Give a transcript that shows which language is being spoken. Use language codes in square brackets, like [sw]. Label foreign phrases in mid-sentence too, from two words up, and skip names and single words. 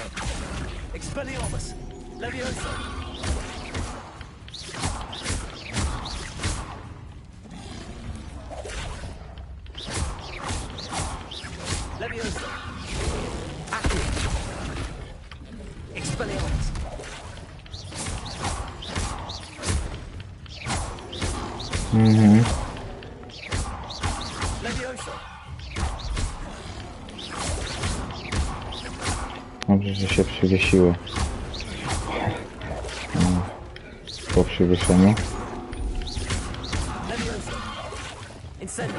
[pl] Expelliarmus! Levioso! Levioso! Accio! Expelliarmus! Levioso! Dobrze, że się przywiesiły. Po przywieszeniu. Levioso! Incendio!